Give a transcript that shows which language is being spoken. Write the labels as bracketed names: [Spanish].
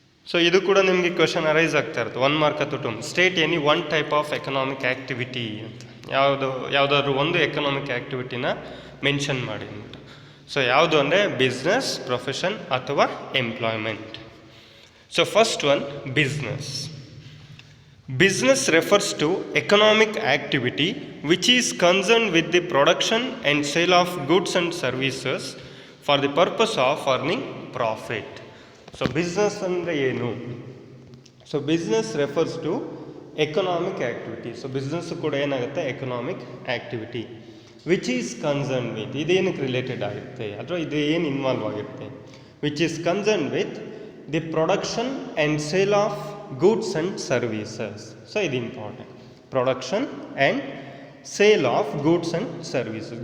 [Kannada] So ಇದು ಕೂಡ ನಿಮಗೆ ಕ್ವೆಶನ್ ಅರೈಸ್ ಆಗ್ತಾ ಇರುತ್ತೆ 1 ಮಾರ್ಕ್ ಅಥವಾ 2. [English] state any 1 type of economic activity [Kannada] ಅಂತ. ಯಾವುದಾದ್ರೂ ಒಂದು ಎಕನಾಮಿಕ್ ಆ್ಯಕ್ಟಿವಿಟಿನ ಮೆನ್ಷನ್ ಮಾಡಿ ಅಂತ. ಸೊ ಯಾವುದು ಅಂದರೆ ಬಿಸ್ನೆಸ್, ಪ್ರೊಫೆಷನ್ ಅಥವಾ employment. [English] So first one business. Business refers to economic activity which is concerned with the production and sale of goods and services for the purpose of earning profit. So business [Kannada] ಅಂದರೆ ಏನು? [English] So business refers to economic activity. [Kannada] So business ಕೂಡ ಏನಾಗುತ್ತೆ? [English] economic activity which is concern with, [Kannada] ಇದೇನಕ್ಕೆ related ಆಗುತ್ತೆ ಅಥವಾ ಇದು ಏನು involve ಆಗಿರುತ್ತೆ? [English] Which is concern with the production and sale of goods and services. [Kannada] So ಇದು important. [English] Production and sale of goods and services.